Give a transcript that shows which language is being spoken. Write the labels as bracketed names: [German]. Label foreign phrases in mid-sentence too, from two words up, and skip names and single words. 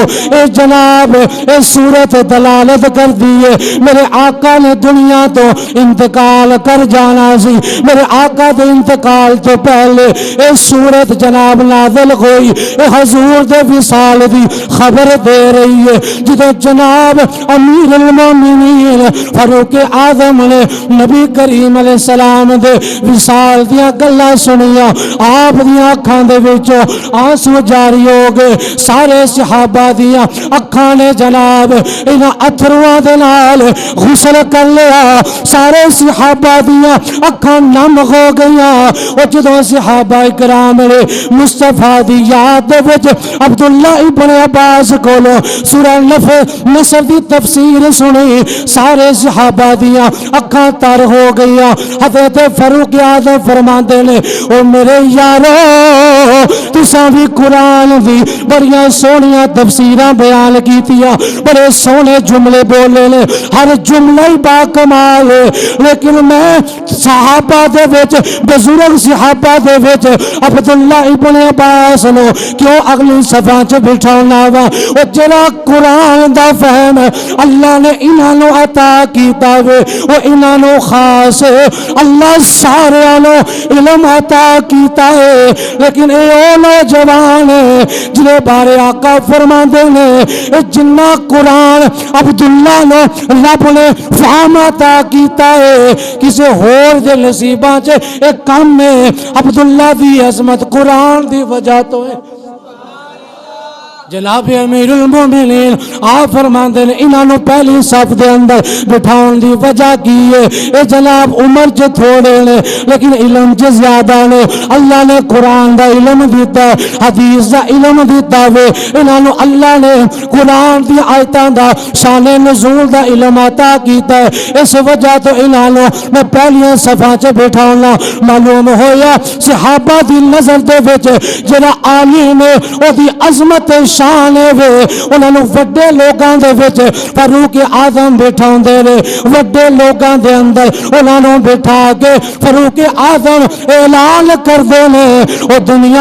[Punjabi] اے جناب اے سورت دلالت کر دیئے میرے آقا نے دنیا تو انتقال کر جانا سی، میرے آقا دے انتقال تو پہلے اے سورت جناب نازل ہوئی، اے حضور دے وصال دی خبر دے رہی ہے۔ جدو جناب امیر المومنین فاروق اعظم نے نبی کریم علیہ السلام دے وصال دیا گلا سنیا آپ دیا اکھاں دے وچوں آنسو جاری ہو گئے، سارے صحابہ دیا اکھاں نے جناب انہاں اتھرواں دے نال غسل کر لیا، سارے صحابہ دیا اکھاں نم ہو گیا۔ اور جدو صحابہ اکرام نے مصطفیٰ دی یاد دے وچ عبداللہ ابن عباس کولو سورہ نصر دی تفسیر سنی، سارے صحابہ دیا اکھاں تر ہو گیا۔ حضرت فاروق اعظم فرماندے نے او میرے یارو تساں بھی قرآن دی بڑیاں سونیاں تفسیراں بیان کیتیاں، بڑے سونے جملے بولے نے، ہر جملہ ہی با کمال ہے، لیکن میں صحابہ دے وچ بزرگ صحابہ دے وچ عبداللہ ابن عباس نو کیوں اگلی صفحہ چ بٹھاؤنا وا؟ او جڑا قرآن دا فہم اللہ نے انہاں نو عطا کیتا وے او انہاں نو خاص ہے، اللہ سارے نو علم عطا کیتا ہے، لیکن اے او نوجوان جنہیں بارے آقا فرماندے نے جنہ قرآن عبداللہ نو رب نے فہم عطا کیتا ہے کسے ہور دے نصیباں چ ایک کم میں عبداللہ دی عظمت قرآن دی وجہ تو ہے۔ جناب امیر المومنین آپ فرماندے نے انہاں نو پہلی صف دے اندر بٹھاؤن دی وجہ کی ہے اے جناب عمر چ تھوڑے نے لیکن علم چ زیادہ نے، اللہ نے قرآن دا علم دیتا ہے، حدیث دا علم دیتا ہے، انہاں نو اللہ نے قرآن دی آیتاں دا شان نزول دا علم عطا کیتا ہے، اس وجہ تو انہاں نو میں پہلی صفاں چ بٹھاؤنا۔ معلوم ہویا صحابہ دی نظر دے وچ جڑا عالم ہے او دی عظمت شان وے، انہاں نو وڈے لوکاں دے وچ فاروق اعظم بٹھاوندے نے، وڈے لوکاں دے اندر انہاں نو بٹھا کے فاروق اعظم اعلان کردے نے او دنیا